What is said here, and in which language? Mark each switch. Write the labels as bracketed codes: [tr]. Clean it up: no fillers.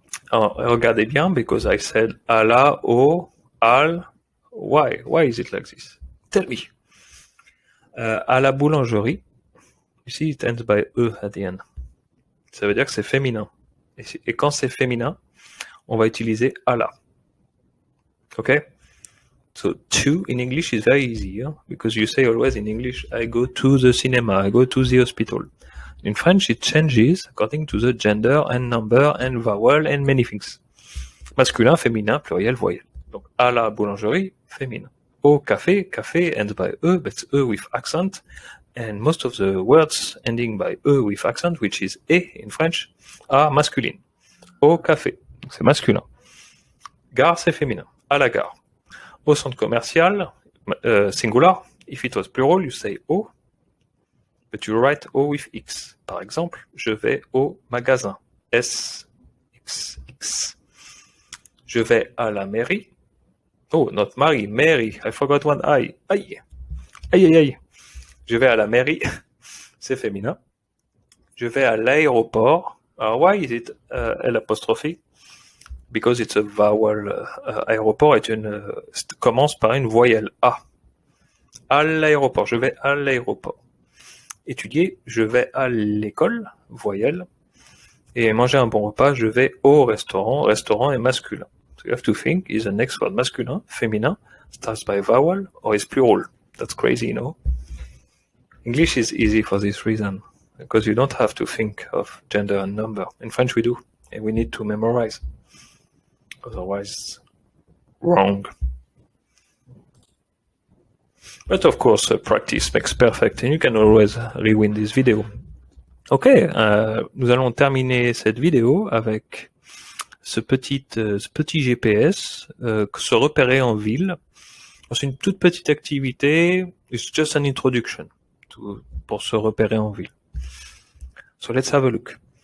[fr] Alors, regardez bien, [en] because I said à la, au, al. Why? Why is it like this? Tell me. [fr] À la boulangerie, [en] you see it ends by E at the end. [fr] Ça veut dire que c'est féminin. Et quand c'est féminin, on va utiliser à la. [en] Okay? So to in English is very easy, huh? Because you say always in English, I go to the cinema, I go to the hospital. In French, it changes according to the gender and number and vowel and many things. [fr] Masculin, féminin, pluriel, voyelle. Donc, à la boulangerie, féminin. [en] Au café, café ends by E, but E with accent. And most of the words ending by E with accent, which is E in French, are masculine. [fr] Au café, c'est masculin. Gare, c'est féminin. À la gare. Au centre commercial, [en] singular. If it was plural, you say au, but you write O with X. [fr] Par exemple, je vais au magasin. S, X, X. Je vais à la mairie. [en] Oh, not Mary, Mary. I forgot one I. [fr] Aïe. Aïe, aïe, aïe. Je vais à la mairie. C'est féminin. Je vais à l'aéroport. [en] Why is it [fr] l'apostrophe? [en] Because it's a vowel. [fr] Aéroport commence par une voyelle A. À l'aéroport. Je vais à l'aéroport. Étudier. Je vais à l'école. Voyelle. Et manger un bon repas. Je vais au restaurant. Restaurant est masculin. [en] So you have to think, is the next word masculin, féminin, starts by vowel, or is plural? That's crazy, you know? English is easy for this reason. because you don't have to think of gender and number. In French we do, and we need to memorize. Otherwise, wrong. But of course, practice makes perfect, and you can always rewind this video. [fr] Ok, nous allons terminer cette vidéo avec ce petit GPS, se repérer en ville. C'est une toute petite activité. [en] It's just an introduction [fr] pour se repérer en ville. [en] So let's have a look.